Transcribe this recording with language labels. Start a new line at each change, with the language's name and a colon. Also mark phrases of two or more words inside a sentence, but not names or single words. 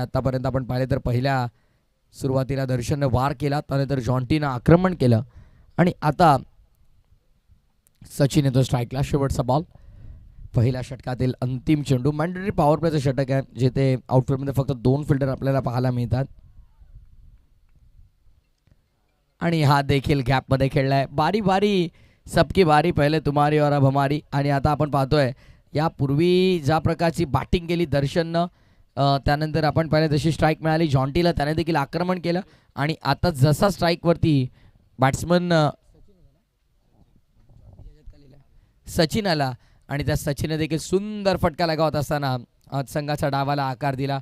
Marathi: आतापर्यंत आपण पाहिले तर पहिल्या सुरुवातीला दर्शनने वार केला, त्यानंतर जॉन्टीनं आक्रमण केलं आणि आता सचिन येतो स्ट्राईकला. शेवटचा बॉल, पहिल्या षटकातील अंतिम चेंडू.
English: mandatory power
Marathi: प्लेचं षटक आहे, जिथे आउटफील्डमध्ये फक्त 2 फिल्डर आपल्याला पाहायला मिळतात आणि हा देखील गॅपमध्ये खेळलाय.
Hindi: बारी बारी सबकी बारी, पहिले तुम्हारी और अब हमारी.
Marathi: आणि आता आपण पाहतोय यापूर्वी ज्या प्रकारची बॅटिंग केली दर्शननं, त्यानंतर आपण पाहिलं जशी स्ट्राईक मिळाली जॉन्टीला, त्याने देखील आक्रमण केलं आणि आता जसा स्ट्राईकवरती बॅट्समन सचिन आला आणि त्या सचिनने देखील सुंदर फटका लगावत असताना संघाच्या डावाला आकार दिला.